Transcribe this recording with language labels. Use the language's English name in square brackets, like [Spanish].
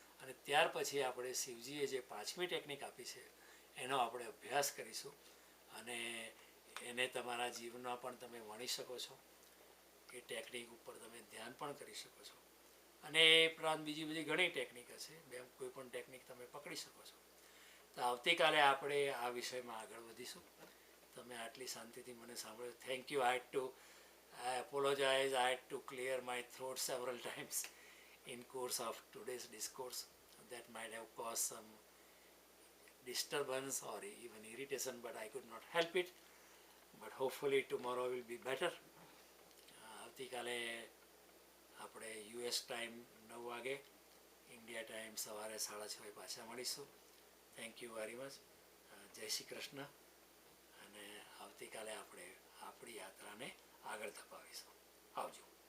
[Gujarati] અને ત્યાર પછી આપણે શિવજીએ જે 5મી ટેકનિક આપી છે એનો આપણે અભ્યાસ કરીશું અને એને તમારા જીવનમાં પણ તમે વણી શકો છો. એ ટેકનિક ઉપર તમે ધ્યાન પણ કરી શકો છો. અને એ ઉપરાંત બીજી બધી ઘણી ટેકનિક હશે, કોઈ પણ ટેકનિક તમે પકડી શકો છો. તો આવતીકાલે આપણે આ વિષયમાં આગળ વધીશું. તમે આટલી શાંતિથી મને સાંભળ્યો, thank you. [English] I apologize. I had to clear my throat several times in course of today's discourse. That might have caused some disturbance or even irritation, but I could not help it. But hopefully tomorrow will be better. [Gujarati] આવતીકાલે આપણે US time 9 વાગે, India time સવારે 6:30 પાછા મળીશું. [English] Thank you very much. [Gujarati] જય શ્રી કૃષ્ણ. અને આવતીકાલે આપણે આપણી યાત્રાને આગળ ધપાવીશું. આવજો.